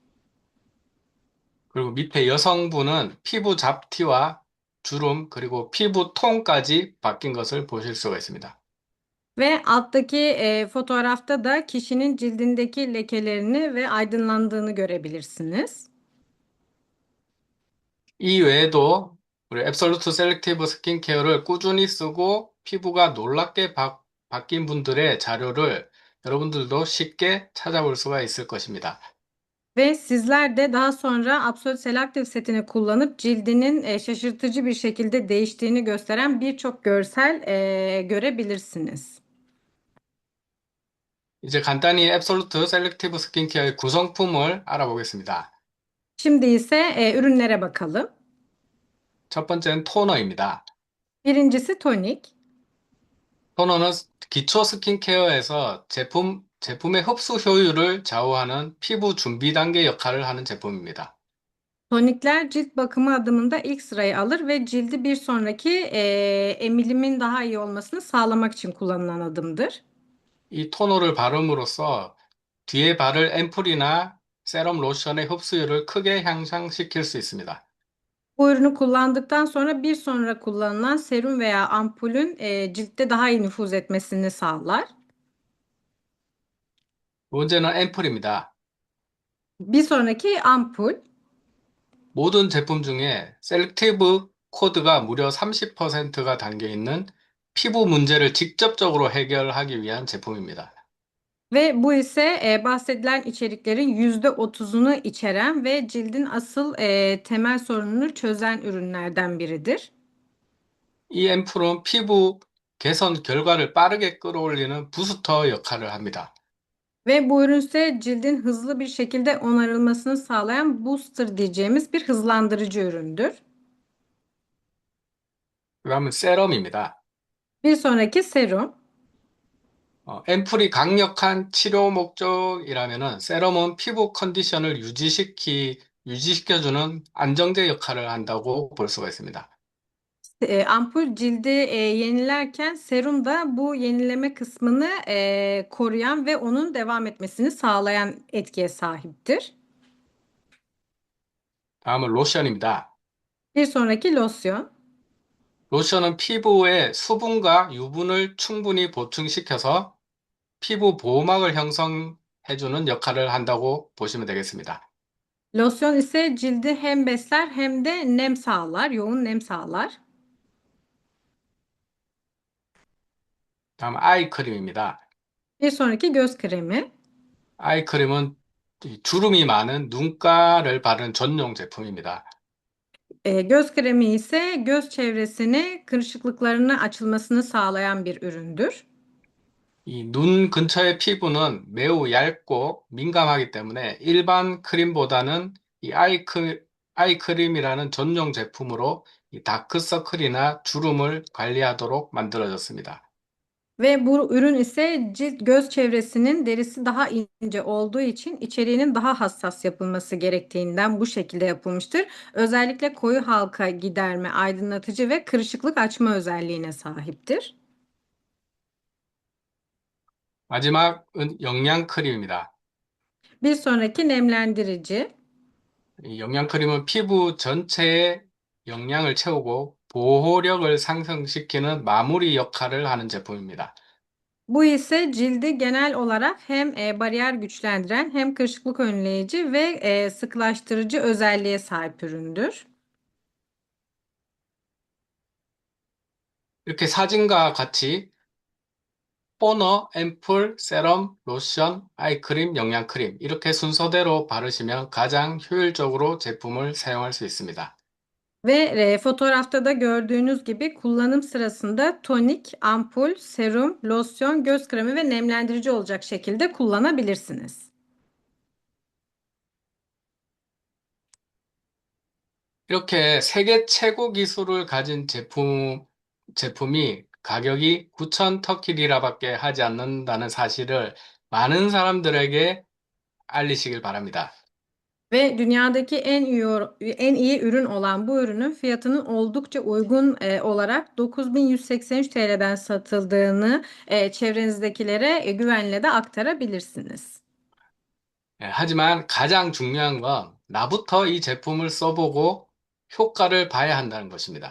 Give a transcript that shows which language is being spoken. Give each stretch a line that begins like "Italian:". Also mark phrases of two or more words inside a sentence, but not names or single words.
Korean: 그리고 밑에 여성분은 피부 잡티와 주름 그리고 피부 톤까지 바뀐 것을 보실 수가 있습니다.
Turkish: Ve alttaki fotoğrafta da kişinin cildindeki lekelerini ve aydınlandığını görebilirsiniz.
Korean: 이 외에도 우리 앱솔루트 셀렉티브 스킨케어를 꾸준히 쓰고 피부가 놀랍게 바뀐 분들의 자료를 여러분들도 쉽게 찾아볼 수가 있을 것입니다.
Turkish: Ve sizler de daha sonra Absolute Selective setini kullanıp cildinin şaşırtıcı bir şekilde değiştiğini gösteren birçok görsel görebilirsiniz.
Korean: 이제 간단히 앱솔루트 셀렉티브 스킨케어의 구성품을 알아보겠습니다.
Turkish: Şimdi ise ürünlere bakalım.
Korean: 첫 번째는 토너입니다.
Turkish: Birincisi tonik.
Korean: 토너는 기초 스킨케어에서 제품의 흡수 효율을 좌우하는 피부 준비 단계 역할을 하는 제품입니다.
Turkish: Tonikler cilt bakımı adımında ilk sırayı alır ve cildi bir sonraki emilimin daha iyi olmasını sağlamak için kullanılan adımdır.
Korean: 이 토너를 바름으로써 뒤에 바를 앰플이나 세럼 로션의 흡수율을 크게 향상시킬 수 있습니다.
Turkish: Bu ürünü kullandıktan sonra bir sonra kullanılan serum veya ampulün ciltte daha iyi nüfuz etmesini sağlar.
Korean: 문제는 앰플입니다.
Turkish: Bir sonraki ampul.
Korean: 모든 제품 중에 셀렉티브 코드가 무려 30%가 담겨 있는 피부 문제를 직접적으로 해결하기 위한 제품입니다.
Turkish: Ve bu ise bahsedilen içeriklerin %30'unu içeren ve cildin asıl temel sorununu çözen ürünlerden biridir.
Korean: 이 앰플은 피부 개선 결과를 빠르게 끌어올리는 부스터 역할을 합니다.
Turkish: Ve bu ürün ise cildin hızlı bir şekilde onarılmasını sağlayan booster diyeceğimiz bir hızlandırıcı üründür.
Korean: 그다음은 세럼입니다.
Turkish: Bir sonraki serum.
Korean: 앰플이 강력한 치료 목적이라면은 세럼은 피부 컨디션을 유지시켜주는 안정제 역할을 한다고 볼 수가 있습니다.
Turkish: Ampul cildi yenilerken serum da bu yenileme kısmını koruyan ve onun devam etmesini sağlayan etkiye sahiptir.
Korean: 다음은 로션입니다.
Turkish: Bir sonraki losyon.
Korean: 로션은 피부에 수분과 유분을 충분히 보충시켜서 피부 보호막을 형성해주는 역할을 한다고 보시면 되겠습니다.
Turkish: Losyon ise cildi hem besler hem de nem sağlar, yoğun nem sağlar.
Korean: 다음 아이크림입니다.
Turkish: Bir sonraki göz kremi.
Korean: 아이크림은 이 주름이 많은 눈가를 바르는 전용 제품입니다.
Turkish: Göz kremi ise göz çevresini, kırışıklıklarını açılmasını sağlayan bir üründür.
Korean: 이 눈 근처의 피부는 매우 얇고 민감하기 때문에 일반 크림보다는 이 아이크림이라는 전용 제품으로 이 다크서클이나 주름을 관리하도록 만들어졌습니다.
Turkish: Ve bu ürün ise cilt göz çevresinin derisi daha ince olduğu için içeriğinin daha hassas yapılması gerektiğinden bu şekilde yapılmıştır. Özellikle koyu halka giderme, aydınlatıcı ve kırışıklık açma özelliğine sahiptir.
Korean: 마지막은 영양크림입니다.
Turkish: Bir sonraki nemlendirici.
Korean: 이 영양크림은 피부 전체에 영양을 채우고 보호력을 상승시키는 마무리 역할을 하는 제품입니다.
Turkish: Bu ise cildi genel olarak hem bariyer güçlendiren hem kırışıklık önleyici ve sıkılaştırıcı özelliğe sahip üründür.
Korean: 이렇게 사진과 같이 토너, 앰플, 세럼, 로션, 아이크림, 영양크림 이렇게 순서대로 바르시면 가장 효율적으로 제품을 사용할 수 있습니다.
Turkish: Ve fotoğrafta da gördüğünüz gibi kullanım sırasında tonik, ampul, serum, losyon, göz kremi ve nemlendirici olacak şekilde kullanabilirsiniz.
Korean: 이렇게 세계 최고 기술을 가진 제품이 가격이 9천 터키 리라밖에 하지 않는다는 사실을 많은 사람들에게 알리시길 바랍니다.
Turkish: Ve dünyadaki en iyi ürün olan bu ürünün fiyatının oldukça uygun olarak 9.183 TL'den satıldığını çevrenizdekilere güvenle de aktarabilirsiniz.
Korean: 하지만 가장 중요한 건 나부터 이 제품을 써보고 효과를 봐야 한다는 것입니다.